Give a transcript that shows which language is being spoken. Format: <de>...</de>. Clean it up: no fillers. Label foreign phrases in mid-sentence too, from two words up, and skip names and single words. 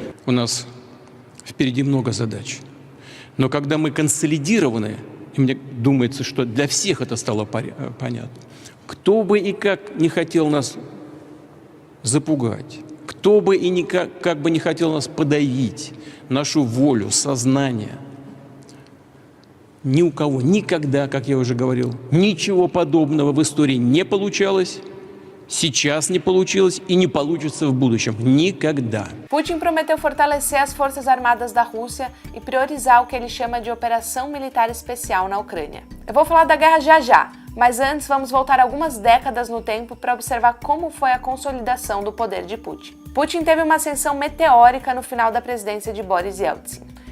<ru>У нас впереди много задач. Но когда мы консолидированы, и мне думается, что для всех это стало понятно, кто бы и как не хотел нас запугать, кто бы и как бы не хотел нас подавить, нашу волю, сознание, ни у кого никогда, как я уже говорил, ничего подобного в истории не получалось, сейчас не получилось и не получится в будущем. Никогда.</ru> <pt>Putin prometeu fortalecer as forças armadas da Rússia e priorizar o que ele chama de operação militar especial na Ucrânia. Eu vou falar da guerra já já, mas antes vamos voltar algumas décadas no tempo para observar como foi a consolidação do poder de Putin. Putin teve uma ascensão meteórica no final da presidência de Boris Yeltsin.</pt>